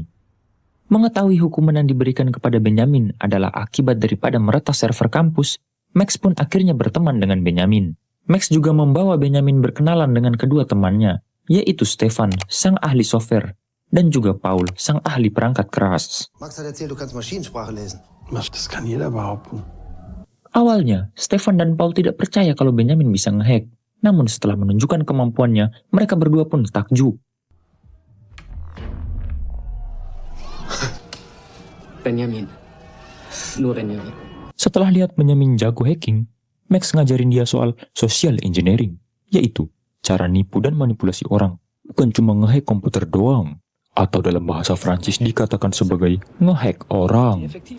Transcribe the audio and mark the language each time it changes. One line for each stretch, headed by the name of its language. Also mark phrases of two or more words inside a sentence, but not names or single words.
Indonesian: Mengetahui hukuman yang diberikan kepada Benyamin adalah akibat daripada meretas server kampus, Max pun akhirnya berteman dengan Benyamin. Max juga membawa Benyamin berkenalan dengan kedua temannya, yaitu Stefan, sang ahli software, dan juga Paul, sang ahli perangkat keras.
German: Max hat erzählt, du kannst Maschinensprache lesen. Das kann jeder behaupten.
Indonesian: Awalnya, Stefan dan Paul tidak percaya kalau Benyamin bisa ngehack. Namun setelah menunjukkan kemampuannya, mereka berdua pun takjub. Benjamin.
German: Nur Benjamin.
Indonesian: Setelah lihat Benyamin jago hacking, Max ngajarin dia soal
English: social engineering,
Indonesian: yaitu cara nipu dan manipulasi orang, bukan cuma ngehack komputer doang, atau dalam bahasa Prancis dikatakan sebagai ngehack orang.